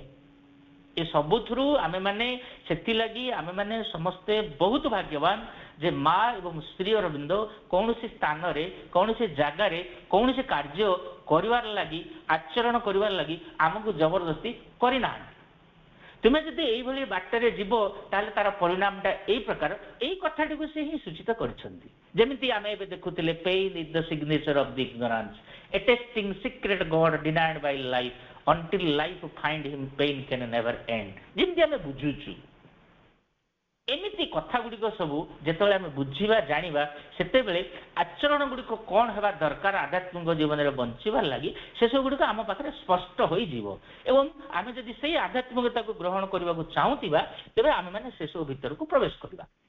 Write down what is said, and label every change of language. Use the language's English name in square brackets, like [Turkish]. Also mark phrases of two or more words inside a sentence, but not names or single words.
[Odia] ଏ ସବୁଥିରୁ ଆମେମାନେ ସେଥିଲାଗି ଆମେମାନେ ସମସ୍ତେ ବହୁତ ଭାଗ୍ୟବାନ ଯେ ମା ଏବଂ ଶ୍ରୀ ଅରବିନ୍ଦ କୌଣସି ସ୍ଥାନରେ, କୌଣସି ଜାଗାରେ, କୌଣସି କାର୍ଯ୍ୟ କରିବାର ଲାଗି, ଆଚରଣ କରିବାର ଲାଗି ଆମକୁ ଜବରଦସ୍ତି କରିନାହାନ୍ତି। ତୁମେ ଯଦି ଏଇଭଳି ବାଟରେ ଯିବ ତାହେଲେ ତାର ପରିଣାମଟା ଏଇ ପ୍ରକାର, ଏଇ କଥାଟିକୁ ସେ ହିଁ ସୂଚିତ କରିଛନ୍ତି। ଯେମିତି ଆମେ ଏବେ ଦେଖୁଥିଲେ, [English] pain is the signature of the ignorance, attesting secret God denied by life until life find him pain can never end। [Odia] ଯେମିତି ଆମେ ବୁଝୁଛୁ, ଏମିତି କଥା ଗୁଡ଼ିକ ସବୁ ଯେତେବେଳେ ଆମେ ବୁଝିବା ଜାଣିବା ସେତେବେଳେ ଆଚରଣ ଗୁଡ଼ିକ କ'ଣ ହେବା ଦରକାର ଆଧ୍ୟାତ୍ମିକ ଜୀବନରେ ବଞ୍ଚିବାର ଲାଗି ସେସବୁ ଗୁଡ଼ିକ ଆମ ପାଖରେ ସ୍ପଷ୍ଟ ହୋଇଯିବ ଏବଂ ଆମେ ଯଦି ସେଇ ଆଧ୍ୟାତ୍ମିକତାକୁ ଗ୍ରହଣ କରିବାକୁ ଚାହୁଁଥିବା ତେବେ ଆମେମାନେ ସେସବୁ ଭିତରକୁ ପ୍ରବେଶ କରିବା।